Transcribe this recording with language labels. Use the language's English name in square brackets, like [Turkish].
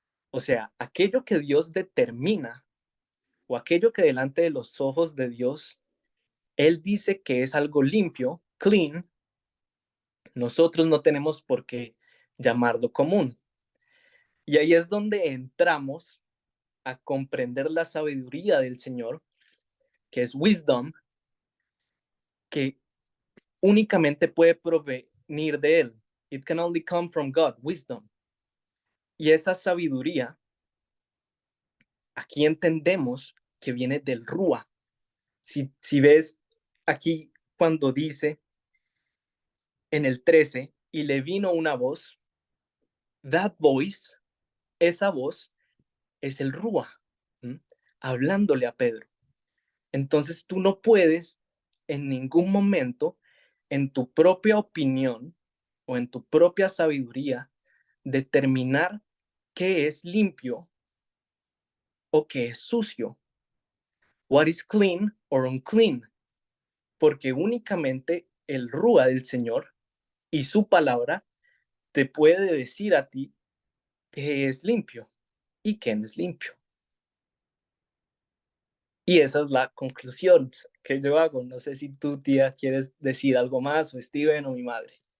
[Spanish] O sea, aquello que Dios determina o aquello que delante de los ojos de Dios, Él dice que es algo limpio, clean, nosotros no tenemos por qué llamarlo común. Y ahí es donde entramos a comprender la sabiduría del Señor, que es wisdom, que únicamente puede provenir de Él. [English] It can only come from God, wisdom. [Spanish] Y esa sabiduría, aquí entendemos que viene del Rúa. Si ves aquí cuando dice en el 13, y le vino una voz, [English] that voice, [Spanish] esa voz es el Rúa, hablándole a Pedro. Entonces tú no puedes en ningún momento, en tu propia opinión o en tu propia sabiduría, determinar qué es limpio o qué es sucio. [English] What is clean or unclean. [Spanish] Porque únicamente el Rúa del Señor y su palabra te puede decir a ti qué es limpio y qué no es limpio. Y esa es la conclusión que yo hago. No sé si tú, tía, quieres decir algo más, o Steven, o mi madre.